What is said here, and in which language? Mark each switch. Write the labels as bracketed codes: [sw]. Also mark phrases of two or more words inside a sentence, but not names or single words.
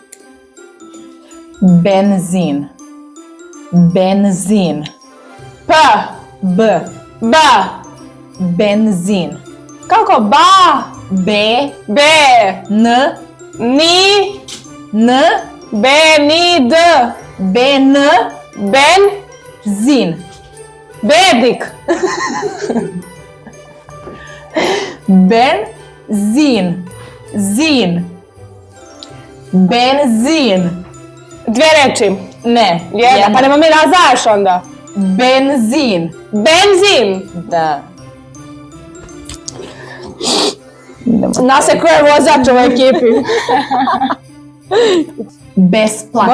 [sr] Benzin. Benzin. P. B. B. Benzin. Kako? Ba. B. B. N. Ni. N. B. Ni. D. B. N. Ben. Zin. Bedik. Benzin. Zin. Benzin. Dve reči. Ne. Jedna. Pa nema mi razaješ onda. Benzin. Benzin. Da. Naseko je vozač u ekipi. Besplatno.